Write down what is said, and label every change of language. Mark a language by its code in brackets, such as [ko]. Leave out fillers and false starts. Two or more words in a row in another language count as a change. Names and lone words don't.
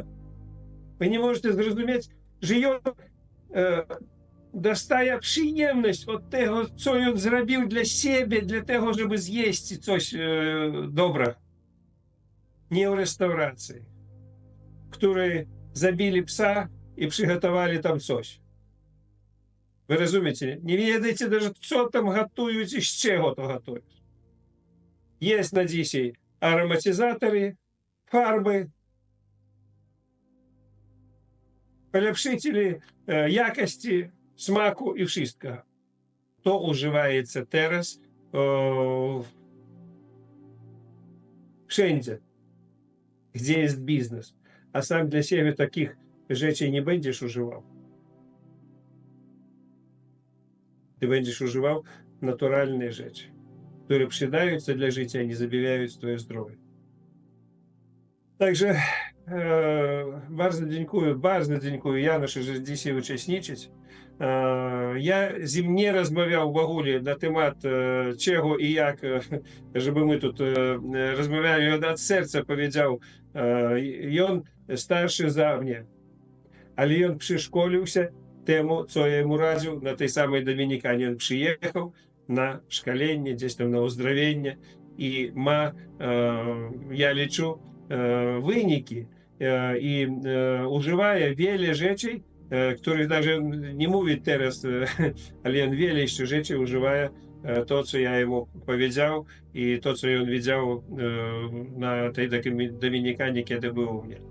[pl] Wy nie możecie zrozumieć, że on dostaje przyjemność od tego, co on zrobił dla siebie, dla tego, żeby zjeść coś dobre. Nie w restauracji, w której zabili psa i przygotowali tam coś. [uk] Ви розумієте? Не ведаєте навіть, що там готують і з чого то готують. Є на dzisiaj ароматизатори, фарби, поляпшителі якості, смаку і wszystko. То уживається [pl] teraz wszędzie, gdzie jest biznes. A sam dla siebie takich rzeczy nie będziesz używał. Ты będziesz używał naturalne rzeczy, które przydające dla życia, nie zabijają twoje zdrowie. Także bardzo dziękuję Januszu, że dzisiaj uczestniczyć. [uk] Я з ним не розмовляв в [pl] ogóle на temat czego i jak, żeby my тут rozmawiali, on od serca powiedział, i on starszy za mnie, ale on przeszkolił się temu, co ja mu radził na tej samej Dominikanie. On przyjechał na szkolenie, gdzieś tam na uzdrowienie i ma, ja liczę, wyniki i używa wiele rzeczy, których nawet nie mówi teraz, ale on wiele jeszcze rzeczy używa, to, co ja mu powiedział i to, co on widział na tej Dominikanie, kiedy był u mnie.